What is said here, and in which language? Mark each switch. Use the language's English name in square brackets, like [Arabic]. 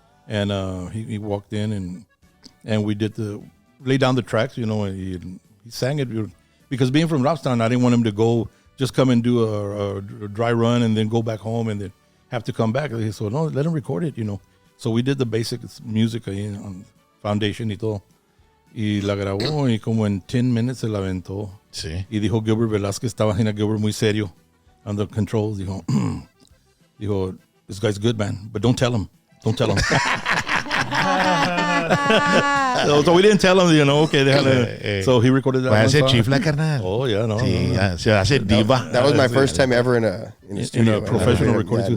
[English] And he walked in, and we lay down the tracks, you know, and he sang it, because being from Robstown, I didn't want him to just come and do a dry run and then go back home and then have to come back. So no, let him record it, you know. So we did the basic music on Foundation [Spanish] y todo. Y la grabó y como en 10 minutes se la aventó. Sí. Y dijo Gilbert Velasquez, estaba en Gilbert muy serio [English] on the controls. Dijo, this guy's good, man, but don't tell him. Don't tell him. So we didn't tell him, you know, okay, déjale. So he recorded that one [Spanish] Hace [English] song. [Spanish] chifla, carnal. [English] Oh, yeah, no. [Spanish] Sí, no. se hace diva. [English] That was my first time ever in a studio. a professional recording